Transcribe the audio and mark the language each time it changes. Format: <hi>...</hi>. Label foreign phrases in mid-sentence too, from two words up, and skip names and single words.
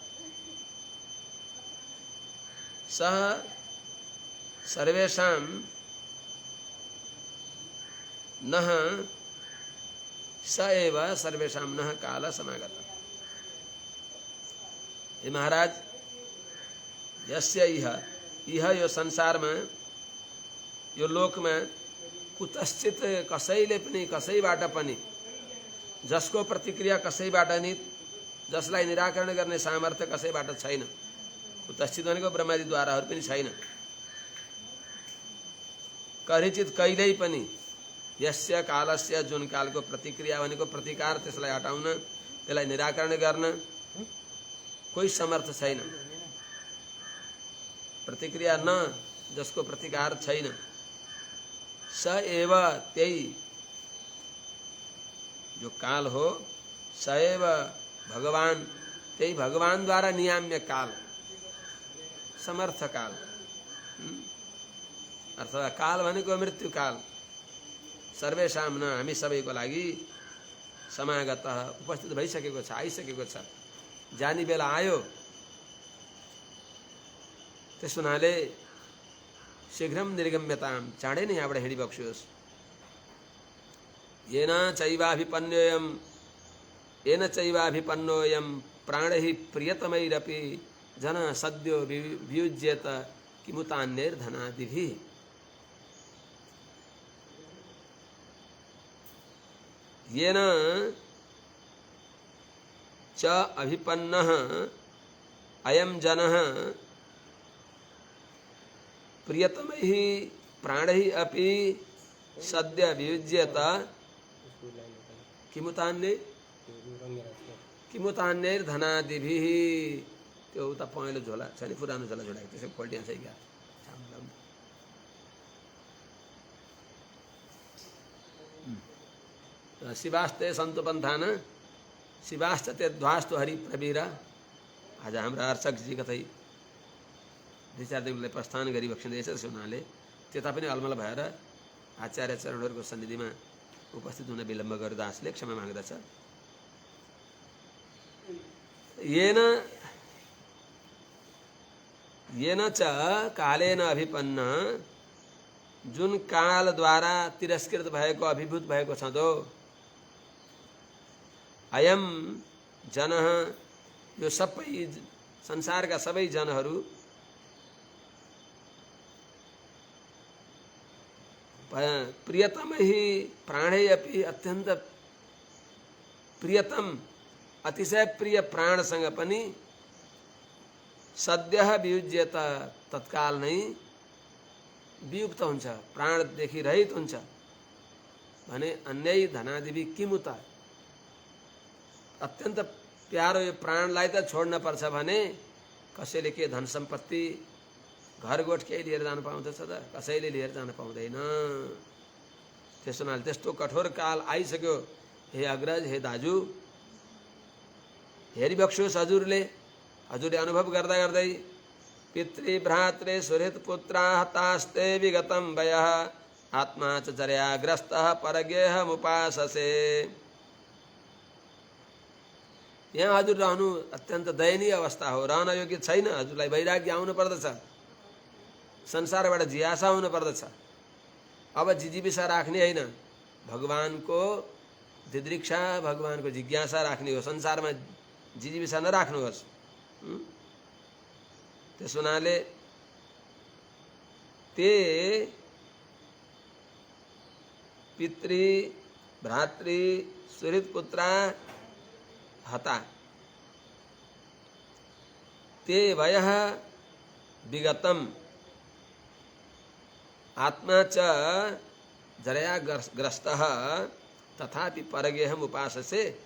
<sa>सह सर्वेषां नः स एव सर्वेषां नः काल समागत।</sa> <ne>हे महाराज,</ne> <sa>यस्य इह</sa> <ne>यो संसार में यो लोक में कुतश्चित कसैले पनि कसैबाट पनि जसको प्रतिक्रिया कसैबाट नि जसलाई निराकरण गर्ने सामर्थ्य कसैबाट छैन। कुतश्चित भनेको ब्रह्मादिद्वाराहरू पनि छैन। कहिचित कहिल्यै पनि</ne> <sa>यस्य कालस्य</sa> <ne>जुन कालको प्रतिक्रिया भनेको प्रतिकार, त्यसलाई हटाउन त्यसलाई निराकरण गर्न कोही समर्थ छैन। प्रतिक्रिया न जसको प्रतिकार छैन,</ne> <sa>स एव</sa> <ne>त्यही जो काल हो,</ne> <sa>स एव</sa> <ne>भगवान, त्यही भगवान द्वारा नियाम्य काल, समर्थ काल। अर्थात् काल भनेको मृत्यु काल,</ne> <sa>सर्वेषां न</sa> <ne>हामी सबैको लागि समागत उपस्थित भइसकेको छ, आइसकेको छ, जानी बेला आयो। त्यस हुनाले</ne> <sa>शीघ्रम निर्गम्यतां,</sa> <ne>चाँडै नै यहाँबाट हिँडिबक्स्योस्।</ne> <sa>येन चैवाभिपन्नोऽयं प्राणैः प्रियतमैरपि जन सद्यो वियुज्येत किमुतान्यैर्धनादिभिः। येन च अभिपन्नः अयं जनः प्रियतमैः प्राणैः अपि सद्य वियुज्यत किमुतान्य किमुतान्यैर धनादिभिः।</sa> <ne>त्यो उता पहेँलो झोला छ नि, पुरानो झोला झोडाएको त्यसै पल्टिया चाहिँ क्या</ne> <sa>शिवास्ते सन्तु पन्थान शिवाश्च ते ध्वास्तु हरि प्रवीरा।</sa> <ne>आज हाम्रा अर्चकजी कतै दुई चार दिनलाई प्रस्थान गरिबक्सिँदैछ, त्यसो हुनाले त्यता पनि अलमल भएर आचार्य चरणहरूको सन्निधिमा उपस्थित हुन विलम्ब गरेर दासले क्षमा माग्दछ।</ne> <sa>येन च कालेन अभिपन्न,</sa> <ne>जुन कालद्वारा तिरस्कृत भएको अभिभूत भएको छँदो,</ne> <sa>अयम जन</sa> <ne>यो सबै संसारका सबै जनहरू</ne> <sa>प्रियतम ही प्राणै अपि</sa> <ne>अत्यन्त प्रियतम अतिशय प्रिय प्राणसँग पनि</ne> <sa>सद्य वियुज्यत</sa> <ne>तत्काल नै वियुक्त हुन्छ, प्राणदेखि रहित हुन्छ भने</ne> <sa>अन्यै धनादिवि किमुता।</sa> <ne>अत्यन्त प्यारो यो प्राणलाई त छोड्न पर्छ भने कसैले के धन सम्पत्ति घरगोठ केही लिएर जान पाउँदछ त? कसैले लिएर जान पाउँदैन। त्यसो हुनाले त्यस्तो कठोर काल आइसक्यो। हे अग्रज, हे दाजु, हेरिबक्सोस् हजुरले अनुभव गर्दा गर्दै</ne> <sa>पितृ भ्रात्रे सुहृत पुत्रा हतास्ते विगतम वयः आत्मा च चर्याग्रस्तः परगेहमुपाससे।</sa> <ne>यहाँ हजुर रहनु अत्यन्त दयनीय अवस्था हो, रहन योग्य छैन। हजुरलाई वैराग्य आउनु पर्दछ, संसारबाट जिज्ञासा हुनु पर्दछ। अब जिजीविषा राख्ने होइन, भगवानको दिदृक्षा, भगवानको जिज्ञासा राख्ने हो। संसारमा जिजीविषा नराख्नुहोस्। त्यस हुनाले</ne> <sa>ते पितृ भ्रातृ सुहृत पुत्रा हता ते वयः विगतम आत्मा च जरया ग्रस्तः तथापि परगेहम उपाससे।</sa>